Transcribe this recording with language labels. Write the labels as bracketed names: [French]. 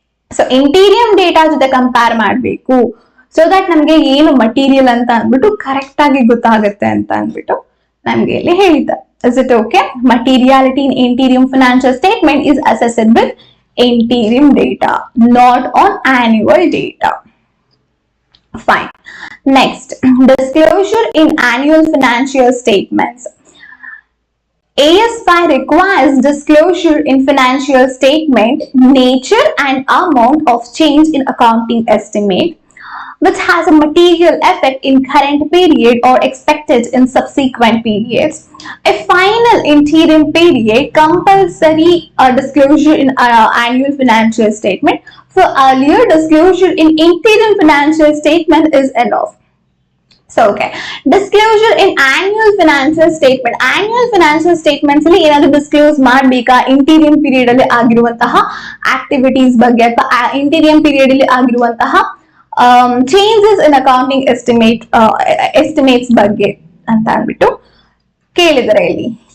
[Kannada] So interim data ಜೊತೆ compare ಮಾಡಬೇಕು. So that ನಮ್ಗೆ ಏನು ಮಟೀರಿಯಲ್ ಅಂತ ಅಂದ್ಬಿಟ್ಟು ಕರೆಕ್ಟ್ ಆಗಿ ಗೊತ್ತಾಗುತ್ತೆ ಅಂತ ಅಂದ್ಬಿಟ್ಟು ನಮ್ಗೆ ಇಲ್ಲಿ ಹೇಳಿದ್ದಾರೆ. [English] Is it okay? Materiality in interim financial statement is assessed with interim data, not on annual data. Fine. Next, disclosure in annual financial statements. AS5 requires disclosure in financial statement nature and amount of change in accounting estimate, which has a material effect in current period or expected in subsequent periods. A final interim period compulsory disclosure in annual financial statement. For earlier disclosure in interim financial statement is enough. So okay, disclosure in annual financial statement. Annual financial statements [Kannada] ಅಲ್ಲಿ ಏನಾದ್ರು disclose ಮಾಡಬೇಕಾ? Interim period ಅಲ್ಲಿ ಆಗಿರುವಂತಹ activities ಬಗ್ಗೆ ಅಥವಾ interim period ಅಲ್ಲಿ ಆಗಿರುವಂತಹ changes in accounting estimates ಬಗ್ಗೆ ಅಂತ ಅಂದ್ಬಿಟ್ಟು ಕೇಳಿದರೆ ಇಲ್ಲಿ.